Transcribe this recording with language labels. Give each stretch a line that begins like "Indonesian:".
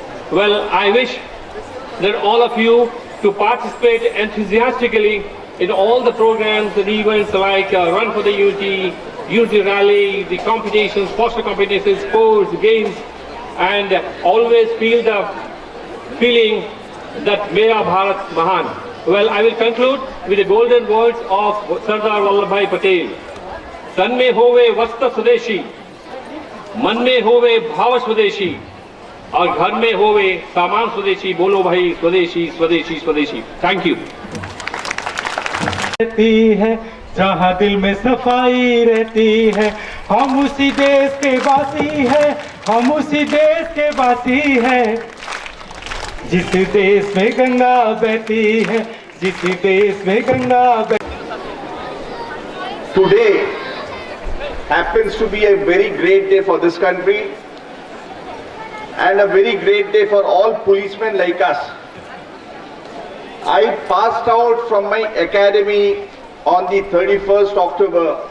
English: Well, I wish that all of you to participate enthusiastically in all the programs and events like Run for the Unity, Unity Rally, the competitions, foster competitions, sports, games, and always feel the feeling that
Hindi: Mera Bharat Mahan.
English: Well, I will conclude with the golden words of Sardar Vallabhbhai Patel.
Hindi: Tan mein hove vasta swadeshi, man mein hove bhava swadeshi, और घर में होवे सामान स्वदेशी. बोलो भाई स्वदेशी स्वदेशी स्वदेशी.
English: Thank you.
Hindi: रहती है जहाँ दिल में सफाई रहती है, हम उसी देश के वासी हैं, हम उसी देश के वासी हैं. जिस देश में गंगा बहती है, जिस देश में गंगा बहती.
English: Today happens to be a very great day for this country and a very great day for all policemen like us. I passed out from my academy on the 31st October